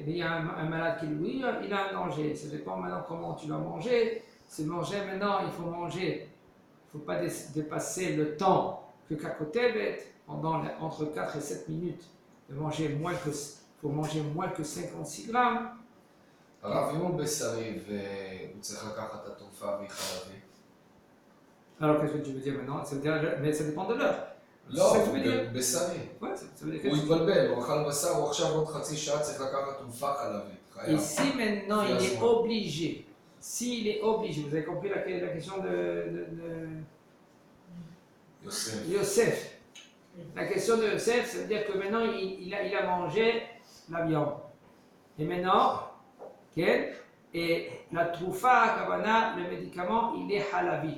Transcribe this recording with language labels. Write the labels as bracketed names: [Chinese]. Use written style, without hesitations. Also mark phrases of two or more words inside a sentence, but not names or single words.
[French] Mais il y a un malade qui, lui, il a un danger. Ça dépend maintenant comment tu vas manger. C'est manger maintenant, il faut manger. Il ne faut pas dépasser le temps que Kakotevet, entre 4 et 7 minutes, de manger faut manger moins que 56 grammes. [Hebrew] הרב, אם הוא בשרי והוא צריך לקחת את התרופה והיא חלבית? [French] Alors qu'est-ce que tu veux dire maintenant? Ça veut dire, mais ça dépend de l'heure. [Hebrew] לא, [French] ça veut dire. [Hebrew] בשרי. [French] Ouais, ça veut dire [Hebrew] הוא התבלבל, הוא אכל בשר, הוא עכשיו עוד חצי שעה צריך לקחת תרופה חלבית. [French] Et si maintenant il est obligé, s'il est obligé, vous avez compris la question de Yosef. La question de Yosef, ça veut dire que maintenant il a mangé la viande. Et maintenant, et la [Hebrew] תרופה, כוונה, [French] le médicament, il est halavi.